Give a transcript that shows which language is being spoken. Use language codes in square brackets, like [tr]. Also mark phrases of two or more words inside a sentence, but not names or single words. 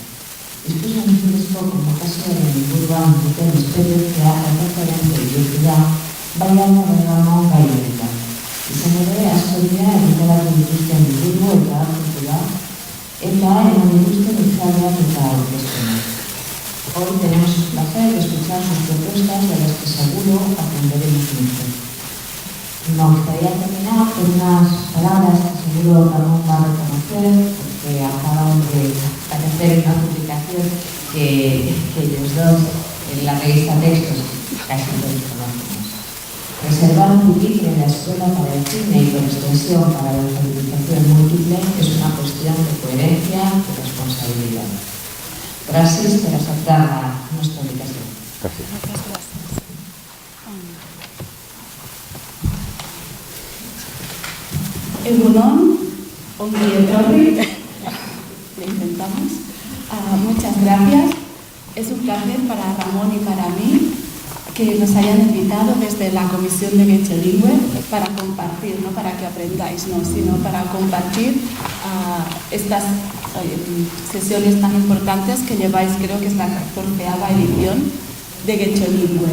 [eu] Hizkuntza komunikazioaren inguruan duten esperientzia erreferente bihurtu da, baina Ramon gai honetan. Izan ere, asko dira egitaratu dituzten liburu eta artikula, eta eman dituzten hitzaldiak eta aurkezpenak. [es] Hoy tenemos el placer de escuchar sus propuestas de las que seguro aprenderemos mucho. Me gustaría terminar con unas palabras que seguro Ramón va a reconocer, porque acaban de aparecer en una publicación que ellos dos en la revista Textos casi todos conocemos. Reservar un pupitre en la escuela para el cine y por extensión para la alfabetización múltiple es una cuestión de coherencia y responsabilidad. Gracias por aceptar nuestra invitación. Gracias. [eu] Egunon, ongi etorri, [es] lo intentamos. Muchas gracias. Es un placer para Ramón y para mí que nos hayan invitado desde la Comisión de Getxolingüe para compartir, no para que aprendáis, no, sino para compartir estas sesiones tan importantes que lleváis, creo que es la 14ª edición de Getxolingüe.